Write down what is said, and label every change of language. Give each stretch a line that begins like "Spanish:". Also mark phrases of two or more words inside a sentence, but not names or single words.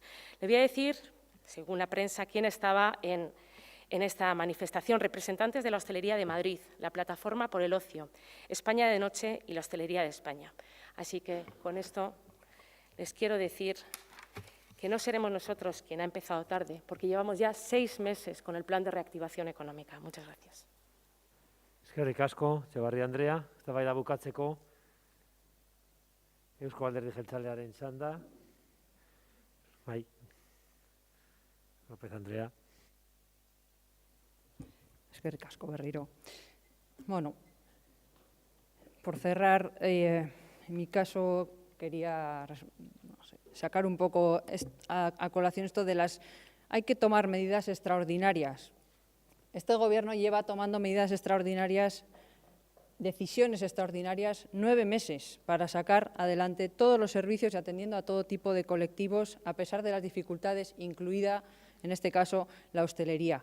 Spanish: Le voy a decir, según la prensa, quién estaba en esta manifestación: representantes de la hostelería de Madrid, la Plataforma por el Ocio, España de Noche y la Hostelería de España. Así que con esto les quiero decir que no seremos nosotros quien ha empezado tarde, porque llevamos ya 6 meses con el plan de reactivación económica. Muchas gracias.
Basque: Eskerrik asko, Etxebarria Andrea, eztabaida bukatzeko Eusko Alderdi Jeltzalearen txanda. Bai. López Andrea. Eskerrik asko berriro.
Spanish: Bueno, por cerrar, en mi caso quería sacar un poco a colación esto de las... Hay que tomar medidas extraordinarias. Este Gobierno lleva tomando medidas extraordinarias, decisiones extraordinarias, 9 meses para sacar adelante todos los servicios y atendiendo a todo tipo de colectivos, a pesar de las dificultades, incluida, en este caso, la hostelería.